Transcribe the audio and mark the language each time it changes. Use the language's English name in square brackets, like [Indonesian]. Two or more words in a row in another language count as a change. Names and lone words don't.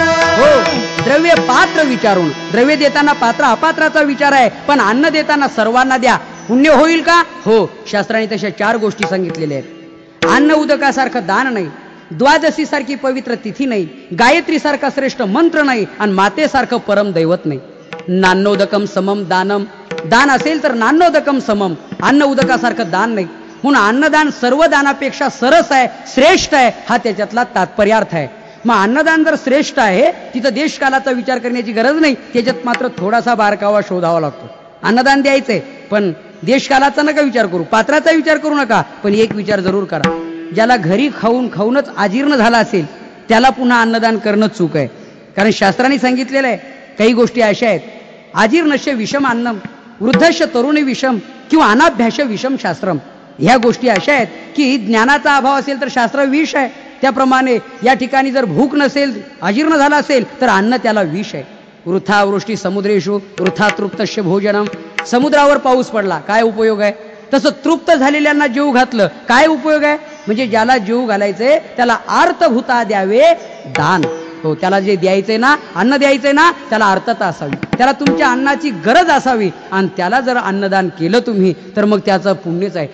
[Marathi] हो, द्रव्य पात्र विचारून. द्रव्य देताना पात्र अपात्राचा विचार आहे, पण अन्न देताना सर्वांना द्या. पुण्य होईल का? हो. शास्त्राने तशा 4 गोष्टी सांगितलेल्या आहेत. अन्न उदकासारखं दान नाही, द्वादशी सारखी पवित्र तिथी नाही, गायत्री सारखा श्रेष्ठ मंत्र नाही, आणि मातेसारखं परम दैवत नाही. [Sanskrit] नान्नोदकम समम दानम. [Marathi] दान असेल तर [Sanskrit] नान्नोदकम समम. [Marathi] अन्न उदकासारखं दान नाही. म्हणून अन्नदान सर्व दानापेक्षा सरस आहे, श्रेष्ठ आहे, हा त्याच्यातला तात्पर्यार्थ आहे. मग अन्नदान जर श्रेष्ठ आहे तिथं देशकालाचा विचार करण्याची गरज नाही. त्याच्यात मात्र थोडासा बारकावा शोधावा लागतो. अन्नदान द्यायचंय पण देशकालाचा नका विचार करू, पात्राचा विचार करू नका. पण एक विचार जरूर करा, ज्याला घरी खाऊन खाऊनच अजीर्ण झाला असेल त्याला पुन्हा अन्नदान करणं चूक आहे. कारण शास्त्राने सांगितलेलं आहे काही गोष्टी अशा आहेत, [Sanskrit] अजीर्णस्य विषम अन्नम, वृद्धस्य तरुणी विषम किंवा अनाभ्यास विषम शास्त्रम. [Marathi] ह्या गोष्टी अशा आहेत की ज्ञानाचा अभाव असेल तर शास्त्र विष आहे. त्याप्रमाणे या ठिकाणी जर भूक नसेल, अजीर्ण झाला असेल तर अन्न त्याला विष आहे. [Sanskrit] वृथा वृष्टी समुद्रेषु वृथा तृप्तस्य भोजनम. [Marathi] समुद्रावर पाऊस पडला, काय उपयोग आहे? तसं तृप्त झालेल्यांना जीव घातलं, काय उपयोग आहे? म्हणजे ज्याला जीव घालायचंय त्याला अर्थभूता द्यावे दान. हो, त्याला जे द्यायचंय ना, अन्न द्यायचंय ना, त्याला अर्थता असावी, त्याला तुमच्या अन्नाची गरज असावी. आणि त्याला जर अन्नदान केलं तुम्ही तर मग त्याचं पुण्यच आहे.